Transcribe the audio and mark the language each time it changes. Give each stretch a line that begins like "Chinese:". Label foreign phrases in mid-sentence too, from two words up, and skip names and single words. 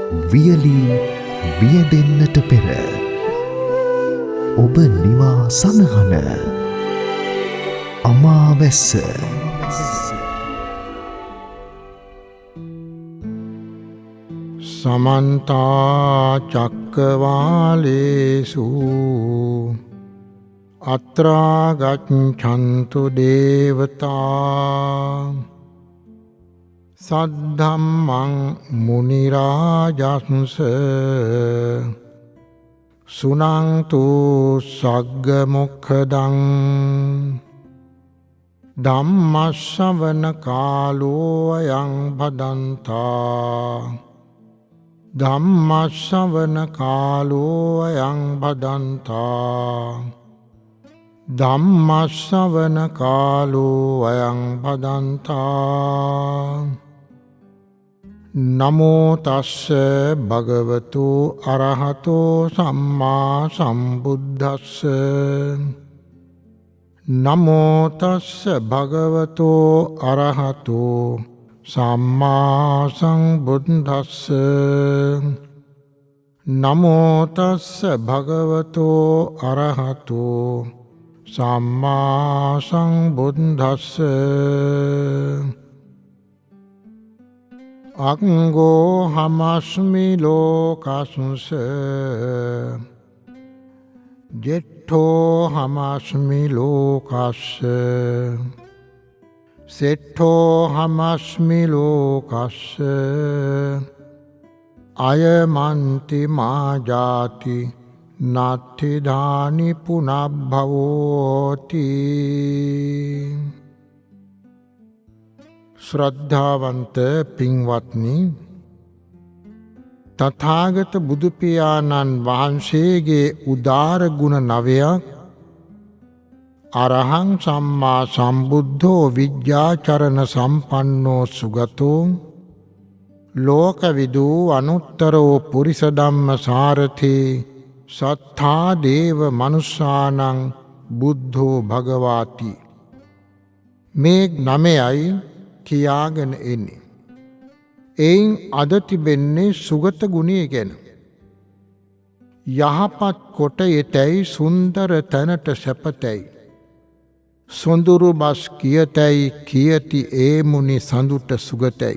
Sinhala: වියලී වියදෙන්නට පෙර ඔබ නිවා සනහන අමාවැස්ස.
Pali: समन्ता चक्रवालेषु अत्रा गच्छन्तु देवता सद्धम्मं मुनिराजंस सुनन्तु सग्गमुखदं ධම්මස්සවන කාලෝ අයං භදන්තා ධම්මස්සවන කාලෝ අයං භදන්තා ධම්මස්සවන කාලෝ අයං භදන්තා නමෝ තස්ස භගවතු අරහතෝ සම්මා සම්බුද්දස්ස නමෝ තස්ස භගවතෝ අරහතෝ සම්මා සම්බුද්දස්ස නමෝ තස්ස භගවතෝ අරහතෝ සම්මා සම්බුද්දස්ස අංගෝ හමස්මි ලෝකස්ස जेठो हमस्मि लोकस्य सेठो हमस्मि लोकस्य अयमन्ति मा जाति नात्थि धानि पुनर्भवोति.
Sinhala: ශ්‍රද්ධාවන්ත පින්වත්නි, තථාගත බුදුපියාණන් වහන්සේගේ උදාර ගුණ නවයක්
Pali: අරහං සම්මා සම්බුද්ධෝ විද්‍යාචරණ සම්පන්නෝ සුගතෝ ලෝකවිදූ අනුත්තරෝ පුරිස ධම්ම සාරථී සත්තා දේව මනුස්සානං බුද්ධෝ භගවාති.
Sinhala: මේ නමයයි කියාගෙන එන්නේ. එයින් අද තිබෙන්නේ සුගත ගුණය ගැන. යහපත් කොට යෙතැයි සුන්දර තැනට සැපතැයි සොඳුරු බස් කියතැයි කියති ඒ මුනි සඳුට සුගතැයි.